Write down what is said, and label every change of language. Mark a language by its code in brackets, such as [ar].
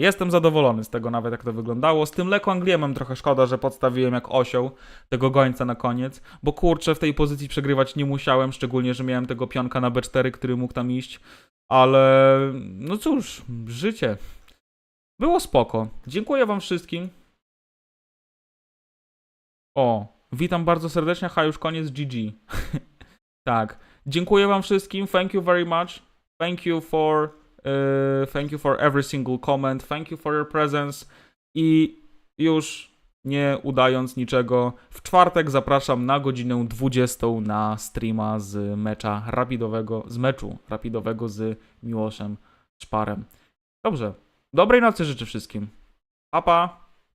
[pl] Jestem zadowolony z tego nawet, jak to wyglądało. Z tym Quang Liemem trochę szkoda, że podstawiłem jak osioł tego gońca na koniec, bo kurczę, w tej pozycji przegrywać nie musiałem, szczególnie, że miałem tego pionka na B4, który mógł tam iść. Ale no cóż, życie. Było spoko. Dziękuję wam wszystkim. Witam bardzo serdecznie, już koniec GG. Tak. Dziękuję wam wszystkim. [en] Thank you very much. Thank you for every single comment. Thank you for your presence. [pl] I już nie udając niczego, w czwartek zapraszam na godzinę 20 na streama z meczu rapidowego z Miłoszem Szparem. Dobrze. Dobrej nocy życzę wszystkim. Pa, pa.